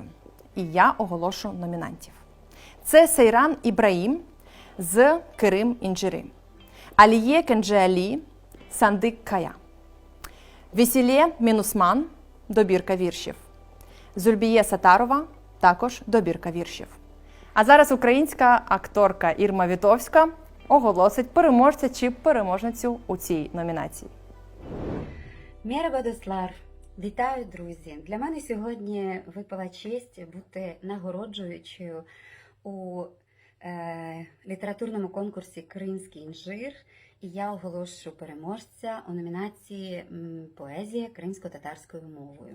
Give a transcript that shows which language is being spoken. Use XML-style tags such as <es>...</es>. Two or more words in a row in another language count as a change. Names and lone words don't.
<uk>І я оголошу номінантів. Це Сейран Ібраїм з Керим Інджири, Аліє Кенджеалі, Сандик Кая, Весілє Мінусман, добірка віршів, Зульбіє Сатарова, також добірка віршів. А зараз українська акторка Ірма Вітовська оголосить переможця чи переможницю у цій номінації.</uk> <crh>Merhaba dostlar.</crh> <uk>Вітаю, друзі! Для мене сьогодні випала честь бути нагороджуючою у літературному конкурсі «Кримський інжир», і я оголошую переможця у номінації «Поезія кримсько-татарською мовою».</uk>